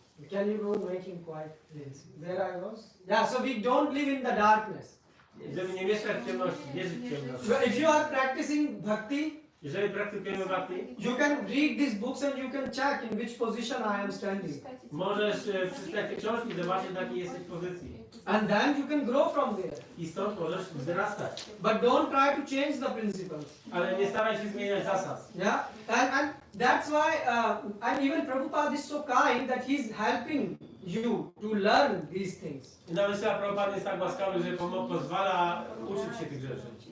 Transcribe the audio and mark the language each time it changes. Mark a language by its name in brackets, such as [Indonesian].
[English] Can you go making quiet, please? There I was. Yeah, so we don't live in the darkness. [Polish] Żeby nie mieszkać w ciemności, nie żyć w ciemności. [English] So if you are practicing bhakti, [Polish] Jeżeli praktykujemy bhakti, [English] you can read these books and you can check in which position I am standing. [Polish] możesz przeczytać te książki i zobaczyć, na jakiej jesteś pozycji. [English] And then you can grow from there. [Polish] I stąd możesz wzrastać. [English] But don't try to change the principles. [Polish] Ale nie staraj się zmieniać zasad. [English] Yeah, and that's why, and even Prabhupada is so kind that he's helping you to learn these things. [Polish] I nawet Srila Prabhupada jest tak łaskawy, że pozwala uczyć się tych rzeczy.